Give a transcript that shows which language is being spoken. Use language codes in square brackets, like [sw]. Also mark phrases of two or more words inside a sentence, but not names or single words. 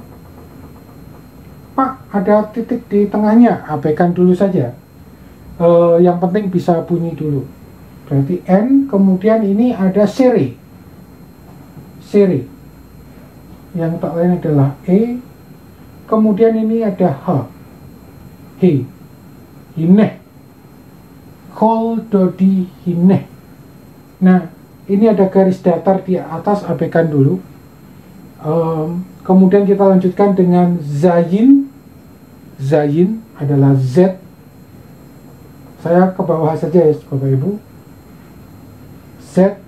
[id] Pak, ada titik di tengahnya, abaikan dulu saja. Yang penting bisa bunyi dulu. Berarti N, kemudian ini ada sere. Yang tak lain adalah E. Kemudian ini ada H. Hineh. [he] קול דודי הנה. [id] Nah, ini ada garis datar di atas, abaikan dulu. Kemudian kita lanjutkan dengan zayin. Zayin adalah Z. Saya ke bawah saja ya Bapak Ibu. Z.